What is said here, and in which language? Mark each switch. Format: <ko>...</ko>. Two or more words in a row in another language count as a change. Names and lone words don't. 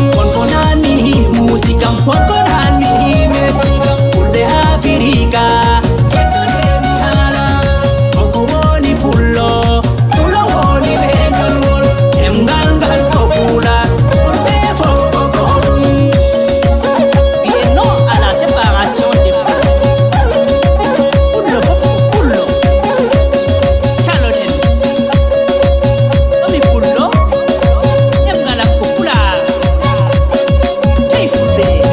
<ff>Wonko nani musik am, wonko nani melodi am. Fulɓe Afirika, kettone mi hala. Koko woni pulo, pulo woni lenyol ngol, emgal ngal ko pula. Fulɓe fo ko ko ɗum. Mbi'e non</ff> <fr>à la séparation des poules.</fr> <ff>Pullo fof ko pullo. Caloɗen. Ɗomi pullo? Ɗemngal am ko Pulaar. Jey Fulɓe.</ff>